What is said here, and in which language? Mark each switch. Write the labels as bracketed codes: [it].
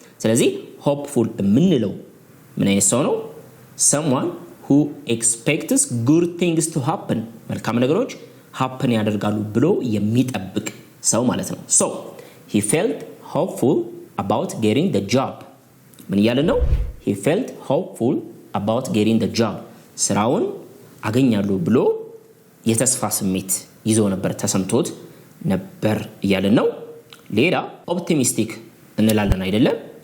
[am] ስለዚህ hopeful የምንለው ምን አይነት ሰው ነው? [en] someone who expects good things to happen [am] መልካም ነገሮች [en] happen [am] ያደርጋሉ ብሎ የሚጠብቅ ሰው ማለት ነው። [en] so he felt hopeful about getting the job [am] ምን እያለ ነው? [en] he felt hopeful about getting the job [am] ስራውን አገኛለሁ ብሎ የተስፋ ስሜት ይዞ ነበር ተሰምቶት ነበር እያለን ነው። ሌላ ኦፕቲሚስቲክ እንላለን አይደለም?